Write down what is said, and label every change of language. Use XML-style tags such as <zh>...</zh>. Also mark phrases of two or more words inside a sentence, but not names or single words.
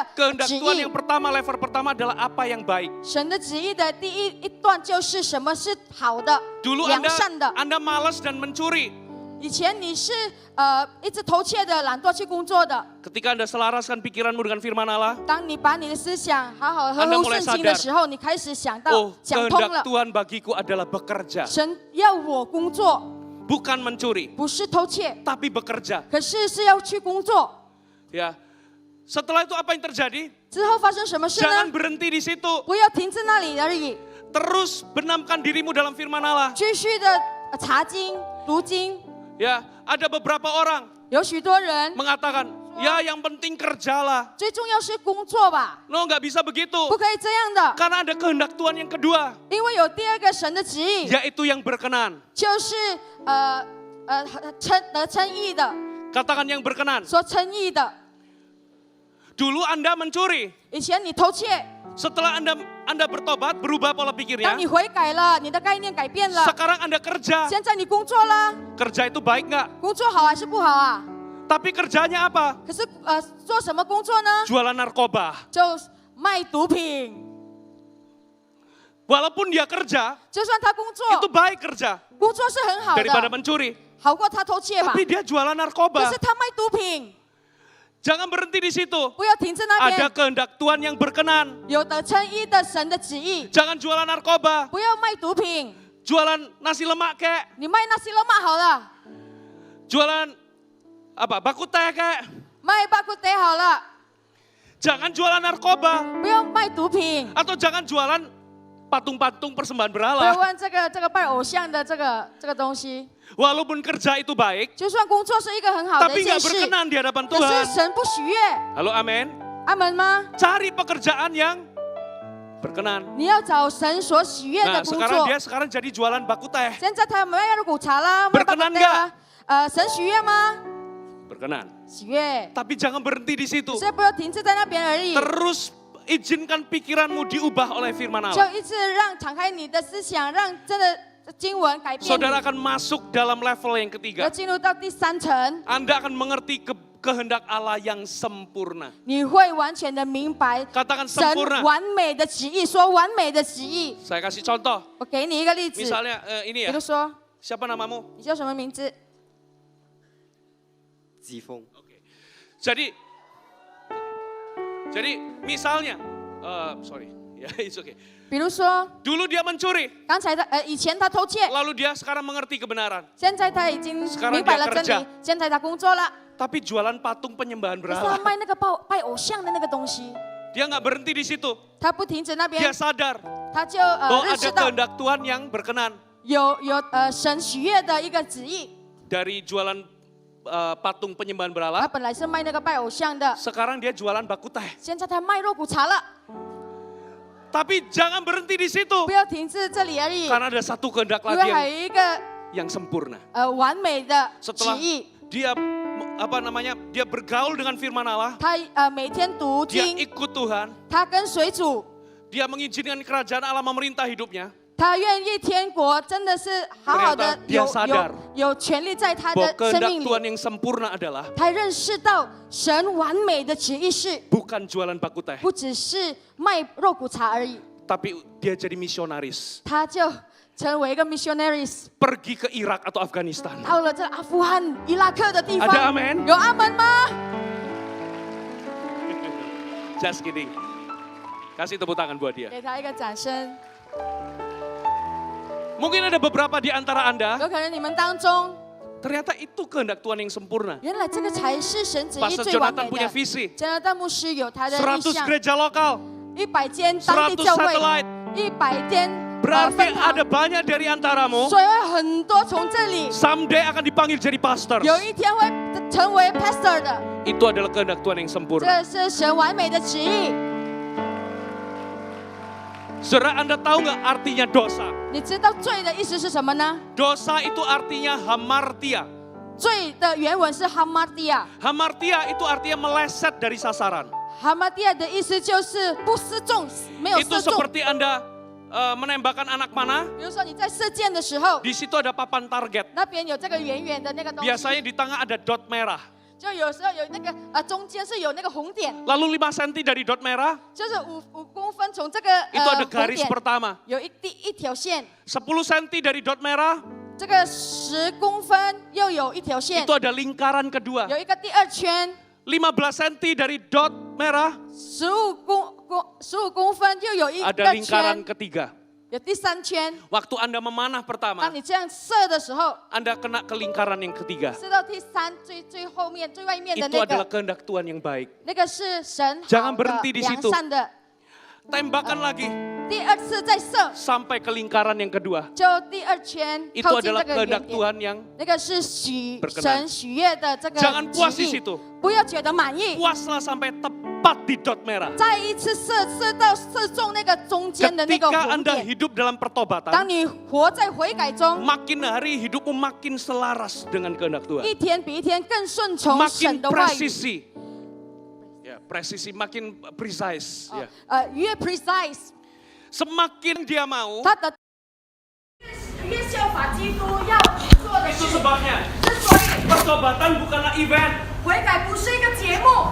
<id>Kehendak</id> <zh>旨</zh> <id>Tuhan</id> <zh>意</zh> <id>yang。pertama, level pertama adalah apa yang baik.</id> <zh>神的旨意的第一段就是什么是好的、</zh> <id>Dulu</id> <zh>良善的。</zh> <id>Anda malas dan mencuri.</id> <zh>以前你是一直偷窃的、懒惰去工作的。</zh> <id>Ketika Anda selaraskan pikiranmu dengan firman Allah,</id> <zh>当你把你的思想好好合</zh> <id>Anda</id> <zh>乎</zh> <id>mulai</id> <zh>圣经的</zh> <id>sadar</id> <zh>时候，你开始想到、</zh> <id>oh</id> <zh>想通</zh> <id>kehendak</id> <zh>了。</zh> <id>Tuhan bagiku adalah bekerja,</id> <zh>神要我工作，</zh> <id>bukan mencuri,</id> <zh>不是偷窃，</zh> <id>tapi bekerja.</id> <zh>可是是要去工作。</zh> <id>Ya, setelah itu apa yang terjadi?</id> <zh>之后发生什么事</zh> <id>Jangan</id> <zh>呢？</zh> <id>berhenti di situ.</id> <zh>不要停在那里而已，</zh> <id>Terus benamkan dirimu dalam firman Allah.</id> <zh>继续的查经、读经。</zh> <id>Ya, ada beberapa orang</id> <zh>有许多人</zh> <id>mengatakan, ya yang penting kerjalah.</id> <zh>最重要是工作吧，</zh> <id>No, nggak bisa begitu.</id> <zh>不可以这样的，</zh> <id>Karena ada kehendak Tuhan yang kedua,</id> <zh>因为有第二个神的旨意，</zh> <id>yaitu yang berkenan.</id> <zh>就是得称义的，</zh> <id>Katakan yang berkenan.</id> <zh>所称义的。</zh> <id>Dulu Anda mencuri.</id> <zh>以前你偷窃，</zh> <id>Setelah Anda bertobat, berubah pola</id> <zh>当</zh> <id>pikirnya.</id> <zh>你悔改了，你的概念改变了，</zh> <id>Sekarang Anda kerja.</id> <zh>现在你工作了，</zh> <id>Kerja itu baik nggak?</id> <zh>工作好还是不好啊？</zh> <id>Tapi kerjanya apa?</id> <zh>可是做什么工作呢？</zh> <id>Jualan narkoba.</id> <zh>就卖毒品。</zh> <id>Walaupun dia kerja,</id> <zh>就算他工</zh> <id>itu</id> <zh>作，</zh> <id>baik kerja</id> <zh>工作是很好</zh> <id>daripada</id> <zh>的，</zh> <id>mencuri.</id> <zh>好过他偷窃吧。</zh> <id>Tapi dia jualan</id> <zh>可</zh> <id>narkoba.</id> <zh>是他卖毒品，</zh> <id>Jangan berhenti di situ.</id> <zh>不要停在那</zh> <id>Ada</id> <zh>边。</zh> <id>kehendak Tuhan yang berkenan.</id> <zh>有得称义的神的旨意，</zh> <id>Jangan jualan narkoba.</id> <zh>不要卖毒品，</zh> <id>Jualan nasi lemak kek.</id> <zh>你卖那西罗马好了，</zh> <id>Jualan baku teh kayak.</id> <zh>卖巴库得好了，</zh> <id>Jangan jualan narkoba.</id> <zh>不用卖毒品，</zh> <id>Atau jangan jualan patung-patung persembahan</id> <zh>不要</zh> <id>berhala.</id> <zh>问这个拜偶像的这个东西。</zh> <id>Walaupun kerja itu baik,</id> <zh>就算工作是一个很好的</zh> <id>tapi</id> <zh>一件</zh> <id>nggak</id> <zh>事，</zh> <id>berkenan di hadapan</id> <zh>可是</zh> <id>Tuhan.</id> <zh>神不喜悦。</zh> <id>Halo, amin.</id> <zh>阿门吗？</zh> <id>Cari pekerjaan yang berkenan.</id> <zh>你要找神所喜悦的</zh> <id>Nah,</id> <zh>工</zh> <id>sekarang</id> <zh>作。</zh> <id>dia sekarang jadi jualan baku teh.</id> <zh>现在他们要入股茶啦，卖巴库</zh> <id>Berkenan</id> <zh>得啊。神喜悦吗？</zh> <id>Berkenan.</id> <zh>喜悦，</zh> <id>Tapi jangan berhenti di situ.</id> <zh>所以不要停滞在那边而已，</zh> <id>Terus izinkan pikiranmu diubah oleh firman</id> <zh>就</zh> <id>Allah.</id> <zh>一直让敞开你的思想，让真的经文改变你，</zh> <id>Saudara akan masuk dalam level yang</id> <zh>要</zh> <id>ketiga.</id> <zh>进入到第三层，</zh> <id>Anda akan mengerti kehendak Allah yang sempurna.</id> <zh>你会完全的明白</zh> <id>Katakan</id> <zh>神</zh> <id>sempurna.</id> <zh>完美的旨意，说完美的旨意。</zh> <id>Saya kasih contoh.</id> <zh>我给你一个例子，</zh> <id>Misalnya ini</id> <zh>比</zh> <id>ya.</id> <zh>如说</zh> <id>Siapa namamu?</id> <zh>你叫什么名字？疾风，</zh> <id>Jadi misalnya, sorry, ya</id> <en>it's okay.</en> <zh>比如说</zh> <id>Dulu dia mencuri,</id> <zh>刚才以前他偷窃，</zh> <id>lalu dia sekarang mengerti kebenaran.</id> <zh>现在他已经</zh> <id>Sekarang</id> <zh>明白</zh> <id>dia</id> <zh>了真</zh> <id>kerja</id> <zh>理，现在他工作了，</zh> <id>Tapi jualan patung penyembahan</id> <zh>可是他</zh> <id>berhala.</id> <zh>卖那个拜偶像的那个东西，</zh> <id>Dia nggak berhenti di situ.</id> <zh>他不停止那边</zh> <id>Dia，sadar</id> <zh>他就</zh> <id>bahwa</id> <zh>认识</zh> <id>ada</id> <zh>到</zh> <id>kehendak Tuhan yang berkenan</id> <zh>有神喜悦的一个旨意。</zh> <id>dari jualan patung penyembahan</id> <zh>他</zh> <id>berhala.</id> <zh>本来是卖那个拜偶像的，</zh> <id>Sekarang dia jualan baku teh.</id> <zh>现在他卖肉骨茶了。</zh> <id>Tapi jangan berhenti di situ.</id> <zh>不要停滞这里而已，</zh> <id>Karena ada satu kehendak</id> <zh>因为</zh> <id>lagi</id> <zh>还有一个</zh> <id>yang sempurna.</id> <zh>完美的旨</zh> <id>Setelah</id> <zh>意。</zh> <id>dia dia bergaul dengan firman Allah,</id> <zh>他每天读</zh> <id>dia</id> <zh>经，</zh> <id>ikut Tuhan,</id> <zh>他跟随主，</zh> <id>dia mengizinkan kerajaan Allah memerintah hidupnya.</id> <zh>他愿意天国真的是好好的</zh> <id>Ternyata dia sadar</id> <zh>有权利在他</zh> <id>Bahwa</id> <zh>的生</zh> <id>kehendak</id> <zh>命</zh> <id>Tuhan</id> <zh>里。</zh> <id>yang sempurna adalah</id> <zh>他认识到神完美的旨意是</zh> <id>bukan jualan baku teh,</id> <zh>不只是卖肉骨茶而已，</zh> <id>tapi dia jadi misionaris.</id> <zh>他就成为一个 missionaries，</zh> <id>Pergi ke Irak atau Afghanistan.</id> <zh>到了这阿富汗、伊拉克的地</zh> <id>Ada</id> <zh>方。</zh> <id>amen?</id> <zh>有阿门吗？</zh> <en>Just kidding.</en> <id>Kasih tepuk tangan buat dia.</id> <zh>给他一个掌声。</zh> <id>Mungkin ada beberapa di antara Anda,</id> <zh>有可能你们当中，</zh> <id>ternyata itu kehendak Tuhan yang sempurna.</id> <zh>原来这个才是神旨意</zh> <id>Pastor</id> <zh>最完美</zh> <id>Jonathan punya</id> <zh>的。</zh> <id>visi.</id> <zh>加拿大牧师有他的意</zh> <id>100</id> <zh>向，</zh> <id>gereja lokal,</id> <zh>100 间当地</zh> <id>100</id> <zh>教会，</zh> <id>satellite.</id> <zh>100间</zh> <id>Berarti</id> <zh>分堂</zh> <id>ada banyak dari antaramu</id> <zh>所以会很多从这里</zh> <id>someday akan dipanggil jadi pastor.</id> <zh>有一天会成为 pastor 的，</zh> <id>Itu adalah kehendak Tuhan yang sempurna.</id> <zh>这是神完美的旨意。</zh> <id>Saudara, Anda tahu nggak artinya dosa?</id> <zh>你知道罪的意思是什么呢？</zh> <id>Dosa itu artinya hamartia.</id> <zh>罪的原文是 hamartia，</zh> <id>Hamartia itu artinya meleset dari sasaran.</id> <zh>hamartia 的意思就是不射中，没有</zh> <id>Itu</id> <zh>射中。</zh> <id>seperti Anda menembakkan anak panah,</id> <zh>比如说你在射箭的时候，</zh> <id>di situ ada papan target.</id> <zh>那边有这个圆圆的那个东西，</zh> <id>Biasanya di tengah ada dot merah.</id> <zh>就有时候有那个中间是有那个红点，</zh> <id>Lalu 5 cm dari dot merah,</id> <zh>就是5公分从这个</zh> <id>itu ada</id> <zh>红</zh> <id>garis</id> <zh>点</zh> <id>pertama.</id> <zh>有一条线，</zh> <id>10 cm dari dot merah,</id> <zh>这个10公分又有一条线</zh> <id>itu，ada lingkaran kedua.</id> <zh>有一个第二圈，</zh> <id>15 cm dari dot merah,</id> <zh>15 公分又有一</zh> <id>ada</id> <zh>个</zh> <id>lingkaran</id> <zh>圈，</zh> <id>ketiga.</id> <zh>有第三圈。</zh> <id>Waktu Anda memanah</id> <zh>当</zh> <id>pertama,</id> <zh>你这样射的时候，</zh> <id>Anda kena ke lingkaran yang ketiga.</id> <zh>射到第三最后面最外面的</zh> <id>Itu</id> <zh>那</zh> <id>adalah</id> <zh>个，</zh> <id>kehendak Tuhan yang baik.</id> <zh>那个是神</zh> <id>Jangan</id> <zh>好的</zh> <id>berhenti di</id> <zh>良</zh> <id>situ.</id> <zh>善的。</zh> <id>Tembakan lagi</id> <zh>第二次再射，</zh> <id>sampai ke lingkaran yang kedua.</id> <zh>就第二圈</zh> <id>Itu</id> <zh>靠近</zh> <id>adalah</id> <zh>这个圆</zh> <id>kehendak</id> <zh>点，</zh> <id>Tuhan yang</id> <zh>那个是</zh> <id>berkenan</id> <zh>神喜悦的这个</zh> <id>jangan puas di</id> <zh>旨意，</zh> <id>situ.</id> <zh>不要觉得满意。</zh> <id>Puaslah sampai tepat di dot merah.</id> <zh>再一次射中那个中间的那个</zh> <id>Ketika</id> <zh>红</zh> <id>Anda</id> <zh>点。</zh> <id>hidup dalam pertobatan,</id> <zh>当你活在悔改中，</zh> <id>makin hari hidupmu makin selaras dengan kehendak Tuhan.</id> <zh>一天比一天更顺从</zh> <id>Makin</id> <zh>神的话语，</zh> <id>presisi. Ya, presisi makin precise. Ya.</id> <zh>越 precise，</zh> <id>Semakin dia mau,</id> <zh>他的越效法基督要做的</zh> <id>itu</id> <zh>事。</zh> <id>sebabnya</id> <zh>之所以</zh> <id>pertobatan bukanlah event.</id> <zh>悔改不是一个节目，</zh>